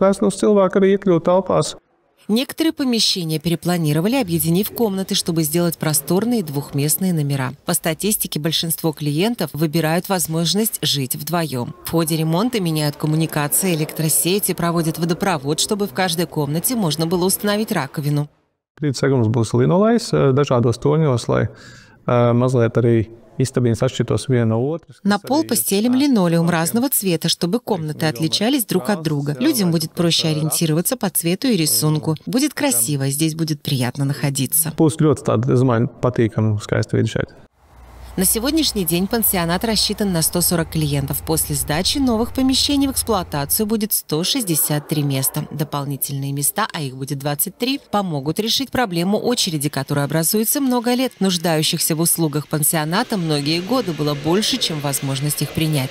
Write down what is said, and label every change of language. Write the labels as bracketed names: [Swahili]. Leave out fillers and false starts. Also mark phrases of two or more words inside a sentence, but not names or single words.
[Russian] Некоторые помещения перепланировали, объединив комнаты, чтобы сделать просторные двухместные номера. По статистике, большинство клиентов выбирают возможность жить вдвоем. В ходе ремонта меняют коммуникации, электросети, проводят водопровод, чтобы в каждой комнате можно было установить раковину. [Latvian] Segums būs linolejs dažādos toņos, lai mazliet arī istabīnas atšķirtos viena no otras. [Russian] На пол постелим линолеум разного цвета, чтобы комнаты отличались друг от друга. Людям будет проще ориентироваться по цвету и рисунку. Будет красиво, здесь будет приятно находиться. [Latvian] Būs ļoti tāda, es domāju, patīkama, skaista vide šeit. [Russian] На сегодняшний день пансионат рассчитан на 140 клиентов. После сдачи новых помещений в эксплуатацию будет 163 места. Дополнительные места, а их будет 23, помогут решить проблему очереди, которая образуется много лет. Нуждающихся в услугах пансионата многие годы было больше, чем возможность их принять.